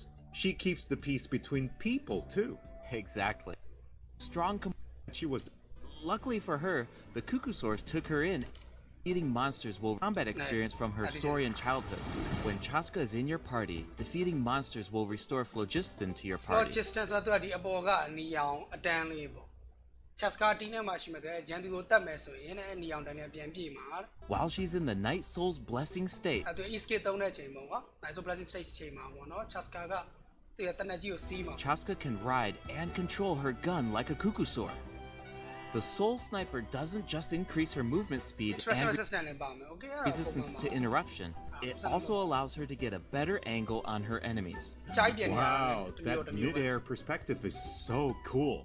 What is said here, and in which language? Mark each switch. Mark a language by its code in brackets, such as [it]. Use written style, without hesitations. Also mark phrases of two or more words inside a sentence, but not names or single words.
[en] She keeps the peace between people, too. Exactly. Strong She was... Luckily for her, the Cuckoosaurs took her in. Defeating monsters will combat experience from her Saurian childhood. When Chasca is in your party, defeating monsters will restore phlogiston to your party. [my] Phlogiston ဆိုတာဒီအပေါ်ကအနီရောင်အတန်းလေးပေါ့ Chasca တီးနဲ့မှရှိမှရန်သူကိုတတ်မယ်ဆိုရင်အဲ့အနီရောင်တန်းနဲ့ပြန်ပြေးမှာ [en] While she's in the Night Soul's blessing state. [my] အဲ့သူ escape သုံးတဲ့ချိန်ပေါ့ကွာ [en] Night Soul blessing state [my] ချိန်မှာပေါ့နော် Chasca ကသူရဲ့တနက်ကြီးကိုစီးမှာ [en] Chasca can ride and control her gun like a Cuckoosaur. The Soul Sniper doesn't just increase her movement speed and resistance to interruption, it also allows her to get a better angle on her enemies. Wow, that mid-air perspective is so cool.